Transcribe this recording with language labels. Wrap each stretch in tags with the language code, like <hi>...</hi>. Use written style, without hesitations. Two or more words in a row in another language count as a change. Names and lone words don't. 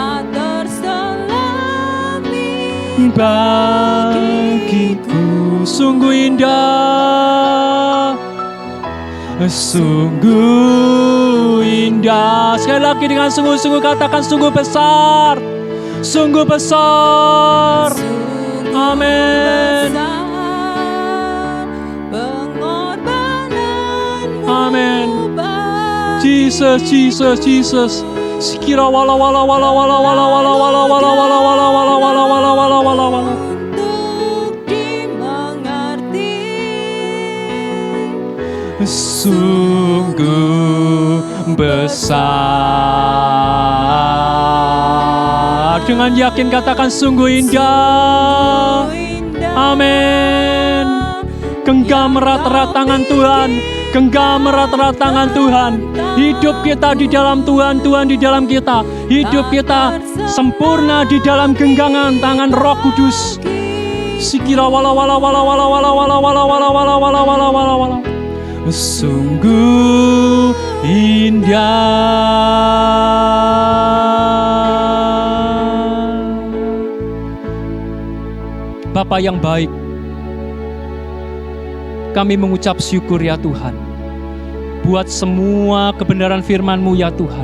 <id>Bagiku sungguh indah, sungguh indah. Sekali lagi dengan sungguh-sungguh katakan, sungguh besar, sungguh besar. Amin. Amin. Jesus, Jesus, Jesus. Sekira wala wala wala wala wala wala wala wala wala wala wala wala wala wala wala wala. Sungguh besar. Dengan yakin katakan sungguh indah. Amin. Genggam erat-erat tangan Tuhan. Genggam erat-erat tangan Tuhan. Hidup kita di dalam Tuhan, Tuhan di dalam kita. Hidup kita sempurna di dalam genggaman tangan Roh Kudus. Sikira wala wala wala wala wala wala wala wala wala wala wala wala wala. Sungguh indah. Bapa yang baik, kami mengucap syukur ya Tuhan, buat semua kebenaran firman-Mu ya Tuhan.</id>